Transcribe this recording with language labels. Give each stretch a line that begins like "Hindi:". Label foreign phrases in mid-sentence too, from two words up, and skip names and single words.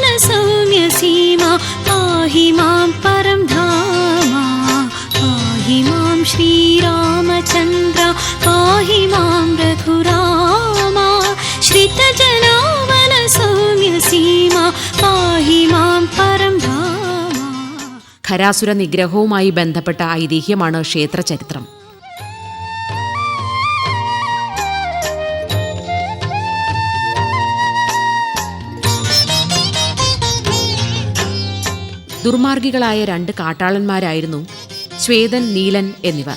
Sanskrit: सौम्य सीमा पाहि मां परं धामा पाहि मां श्रीरामचन्द्र पाहि मां रघुरामा श्रितजनावन सौम्य सीमा पाहि मां परं धामा.
Malayalam: ഖരാസുര നിഗ്രഹവുമായി ബന്ധപ്പെട്ട ഐതിഹ്യമാണ് ക്ഷേത്രചരിത്രം. ദുർമാർഗികളായ 2 കാട്ടാളന്മാരായിരുന്നു ശ്വേതൻ, നീലൻ എന്നിവർ.